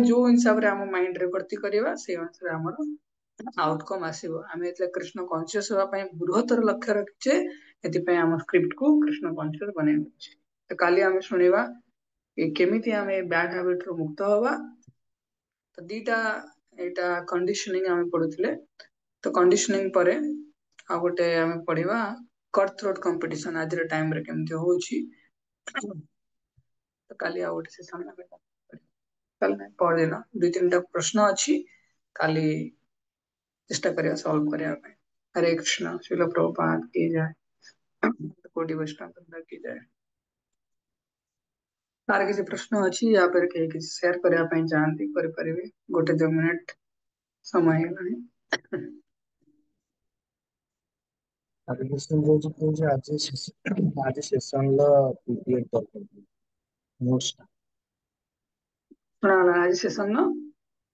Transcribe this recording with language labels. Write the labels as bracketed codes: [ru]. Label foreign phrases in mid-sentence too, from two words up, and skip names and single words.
[or] ଯୋଉ ହିସାବରେ ଆମ ମାଇଣ୍ଡ ରେ ଭର୍ତ୍ତି କରିବା ସେଇ ଅନୁସାରେ ଆମର ଆଉଟକମ ଆସିବ ଆମେ ଏଥିରେ [en] Krishna conscious [or] ହେବା ପାଇଁ ବୃହତ୍ତର ଲକ୍ଷ୍ୟ ରଖିଛେ ଏଥିପାଇଁ ଆମ ସ୍କ୍ରିପ୍ଟ କୁ [en] Krishna conscious [or] ବନେଇବା ଅଛି ତ କାଲି ଆମେ ଶୁଣିବା କେମିତି ଆମେ [en] bad habit [or] ରୁ ମୁକ୍ତ ହବା ତ ଦିଟା ଏଇଟା କଣ୍ଡିସନିଂ ଆମେ ପଢୁଥିଲେ ତ କଣ୍ଡିସନିଂ ପରେ ଆଉ ଗୋଟେ ଆମେ ପଢିବା [en] cut throat competition [or] ଆଜିର ଟାଇମ ରେ କେମିତି ହଉଛି ତ କାଲି ଆଉ ଗୋଟେ ସେସନ ଆମେ କାଲି ନାହିଁ ପରଦିନ ଦୁଇ ତିନିଟା ପ୍ରଶ୍ନ ଅଛି କାଲି ଚେଷ୍ଟା କରିବା ସଲ୍ଭ କରିବା ପାଇଁ [hi] हरे कृष्ण शिल प्रभुपाद की जय कोटि वैष्णव वृंद की जय तार किसी प्रश्न अच्छी या फिर कहीं किसी शेयर करने [or] ପାଇଁ ଚାହାନ୍ତି କରିପାରିବେ ଗୋଟେ 2 ମିନିଟ ସମୟ ହେଇଗଲାଣି ଆଜି କ୍ୱେଶ୍ଚନ ରହୁଛି କହୁଛି ଆଜି [en] session's PDF [or] ଦରକାର ନୋଟ୍ସ ଟା ଶୁଣାଗଲା ଆଜି ସେସନ